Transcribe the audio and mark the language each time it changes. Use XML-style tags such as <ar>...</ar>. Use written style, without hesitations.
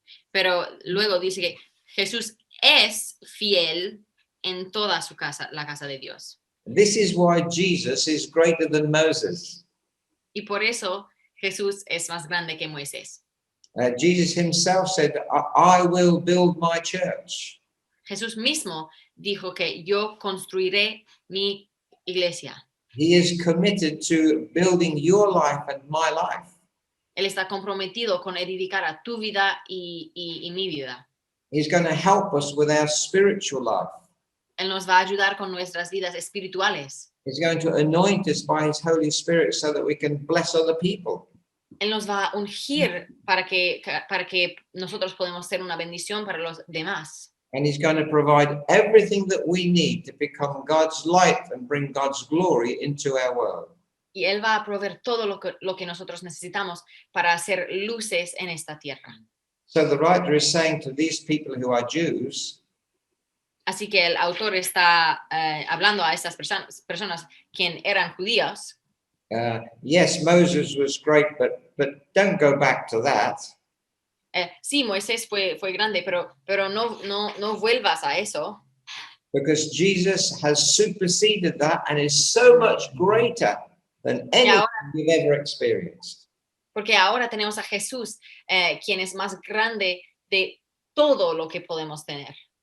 <es>Pero luego dice que Jesús es fiel en toda su casa, la casa de Dios.</es> <en>This is why Jesus is greater than Moses.</en> <es>Y por eso Jesús es más grande que Moisés.</es> <en>Jesus himself said, I will build my church.</en> <es>Jesús mismo dijo que yo construiré mi iglesia.</es> <en>He is committed to building your life and my life.</en> <es>Él está comprometido con edificar a tu vida y mi vida.</es> <en>He's going to help us with our spiritual life.</en> <es>Él nos va a ayudar con nuestras vidas espirituales.</es> <en>He's going to anoint us by his Holy Spirit so that we can bless other people.</en> <es>Él nos va a ungir para que nosotros podamos ser una bendición para los demás.</es> <en>And he's going to provide everything that we need to become God's light and bring God's glory into our world.</en> <es>Y Él va a proveer todo lo que nosotros necesitamos para hacer luces en esta tierra.</es> <en>So the writer is saying to these people who are Jews,</en> <es>Así que el autor está hablando a estas personas quien eran judíos.</es> <en>yes, Moses was great, but don't go back to that.</en> <es>Sí, Moisés fue grande, pero no vuelvas a eso.</es> <en>Because Jesus has superseded that and is so much greater than anything we've ever experienced.</en> <es>Porque ahora tenemos a Jesús, quien es más grande de todo lo que podemos tener.</es>